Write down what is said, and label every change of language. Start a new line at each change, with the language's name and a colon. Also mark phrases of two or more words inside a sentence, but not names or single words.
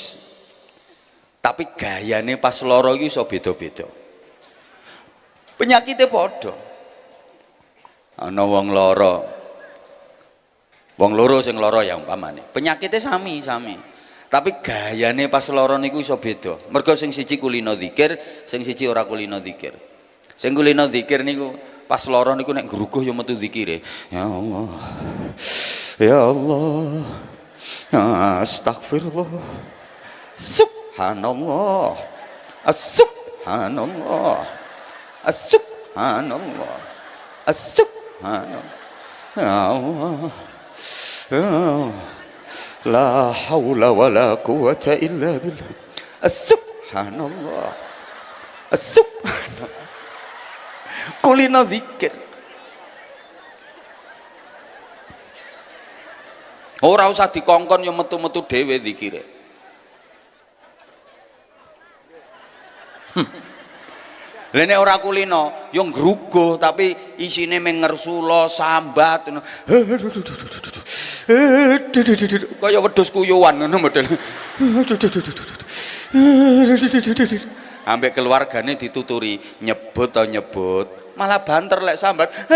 Javanese: tapi gayane pas lara iki iso beda-beda penyakite padha ana wong lara wong loro sing lara ya umpamane penyakite sami tapi gayane pas lara niku iso beda mergo sing siji kulino zikir sing siji ora kulino zikir sing kulino zikir niku pas lara niku nek ngruguh ya metu zikire
Arabic: يا الله يا الله أستغفر الله سبحان الله سبحان الله سبحان الله سبحان الله يا الله لا حول ولا قوة إلا بالله سبحان الله سبحان الله
Javanese: kulino zikir ora usah dikongkon yang metu-metu dhewe zikire lha nek ora kulino yang ngruguh tapi isine meng ngersula sambat kaya wedhus kuyuwan ngono model ambek keluargane dituturi nyebut atau nyebut malah banter lek sambat